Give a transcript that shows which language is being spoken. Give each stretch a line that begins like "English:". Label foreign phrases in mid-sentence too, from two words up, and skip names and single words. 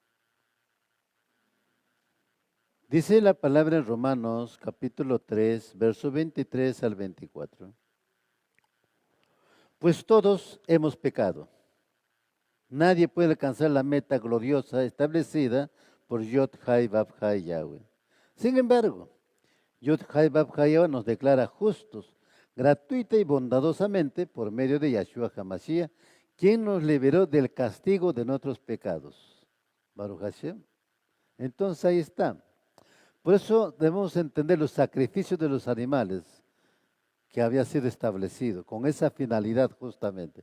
Spanish: Dice la palabra en Romanos capítulo 3, verso 23 al 24. Pues todos hemos pecado. Nadie puede alcanzar la meta gloriosa establecida por Yod Hai Vav Hai Yahweh. Sin embargo, Yod Hai Vav Hai Yahweh nos declara justos, gratuita y bondadosamente por medio de Yahshua HaMashiach, quien nos liberó del castigo de nuestros pecados.
Hebrew: ברוך השם.
Spanish: Entonces ahí está. Por eso debemos entender los sacrificios de los animales que había sido establecido, con esa finalidad justamente.